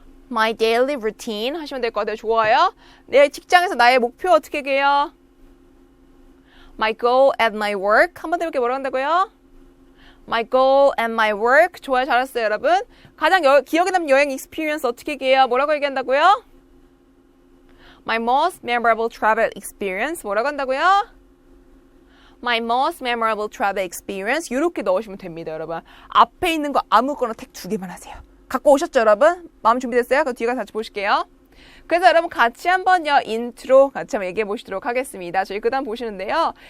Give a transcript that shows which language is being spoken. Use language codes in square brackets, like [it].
[en] My daily routine. [ko] 하시면 될 것 같아요. 좋아요. 내 직장에서 나의 목표 어떻게 얘기해요? [en] My goal at my work. [ko] 한번 해볼게요. 뭐라고 한다고요? [en] My goal at my work. [ko] 좋아요. 잘했어요, 여러분. 가장 기억에 남는 여행 experience 어떻게 얘기해요? 뭐라고 얘기한다고요? [en] My most memorable travel experience. [ko] 뭐라고 한다고요? [en] My most memorable travel experience. [ko] 이렇게 넣으시면 됩니다, 여러분. 앞에 있는 거 아무거나 택 2개만 하세요. 갖고 오셨죠, 여러분? 마음 준비됐어요? 그 뒤에 가서 같이 보실게요. 그래서 여러분 같이 한번요 인트로 같이 한번 얘기해 보시도록 하겠습니다. 저희 그 다음 보시는데요.